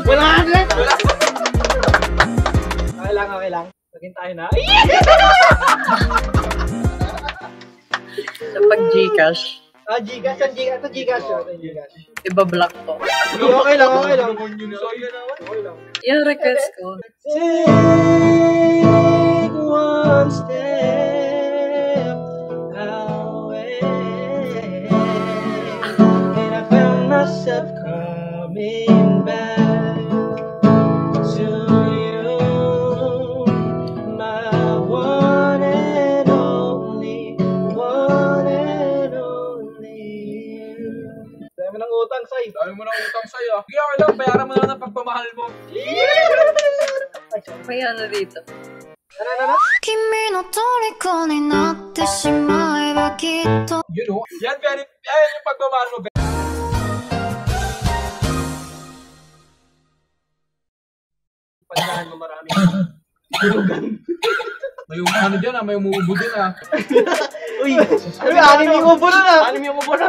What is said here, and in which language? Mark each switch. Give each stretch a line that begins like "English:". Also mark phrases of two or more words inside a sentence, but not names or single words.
Filipino: 100? Okay lang. Lagyan tayo na. Sa pag-Gcash, Gcash. Ito Gcash. iba-block ko. Okay lang. So, yun na. Okay lang. Yung request ko,
English: Take one step away, and I found myself coming back to you, my one and only.
Filipino: Dami ng utang, Sai. Dami mo na utang sa'yo. Sige, okay lang. Bayaran mo na lang ang pagpamahal mo. may ano dito. Ano?
Japanese: 君の虜になってしまえばきっと
English: You know?
Filipino: Yan yung pagmamahal mo. Pandahan mo marami. May ano dyan may umuubo din Uy, anim yung ubo nun ah. Anim yung ubo nun.